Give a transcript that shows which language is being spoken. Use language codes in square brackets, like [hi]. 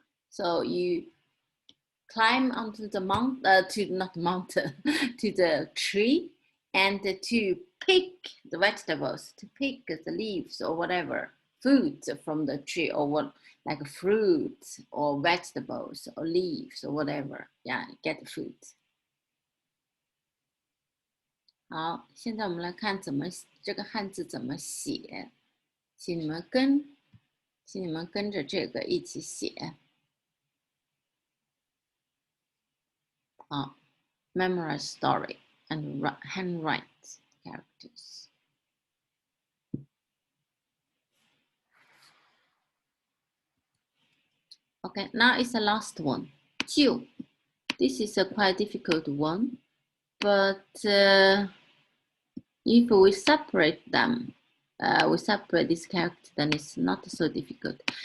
[en] So you climb onto the to the tree, and to pick the vegetables, to pick the leaves or whatever, food from the tree, or what, like fruits or vegetables or leaves or whatever. Yeah, get the food. [zh] 好，现在我们来看这个汉字怎么写，请你们跟着这个一起写。 [en] Memorize story and handwrite characters. Okay, now it's the last one. 就 This is a quite difficult one, but if we separate them, we separate this character, then it's not so difficult.